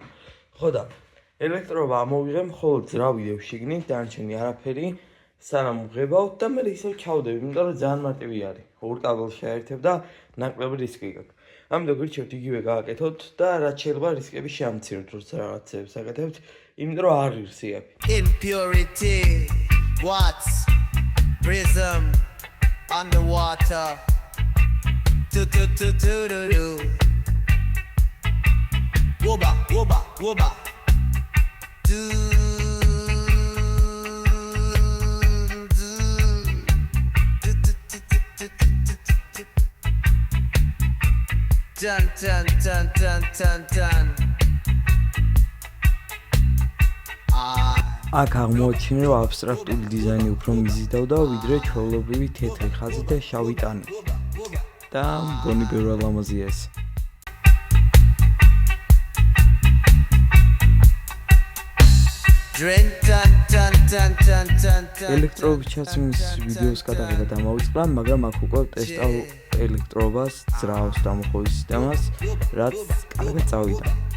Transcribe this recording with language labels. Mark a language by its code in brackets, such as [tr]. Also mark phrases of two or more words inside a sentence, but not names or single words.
[ka] ხო და ელექტროობა ამოვიღე, მხოლოდ ძრავიდევ შიგნით, დანარჩენი არაფერი. სანამ ვღებავთ და მე ისევ ჩავდები, იმიტომ რომ ძალიან მარტივი არის. ორ კაბელს შეაერთებ და ნაკლები რისკი გაქვს. ამიტომ გირჩევთ იგივე გააკეთოთ და რაც შეიძლება რისკები შეამციროთ, როცა რაღაცებს აკეთებთ, იმიტომ რომ არ ღირსიები. Impurity, what's prism underwater? Do. Woba. Do. Dun. აქ აღმოაჩინე რომ აბსტრაქტული დიზაინი უფრო მიზიდავდა ვიდრე ჩვეულებრივი თეთრი ხაზი და შავი ტანი. და მგონი ბევრად ლამაზია ეს. ელექტროობის ჩაცმის ვიდეოს გადაღება დამავიწყდა, მაგრამ აქ უკვე ტესტავ ელექტროობას, ძრავს დამოხობის სისტემას, რაც კარგად წავიდა.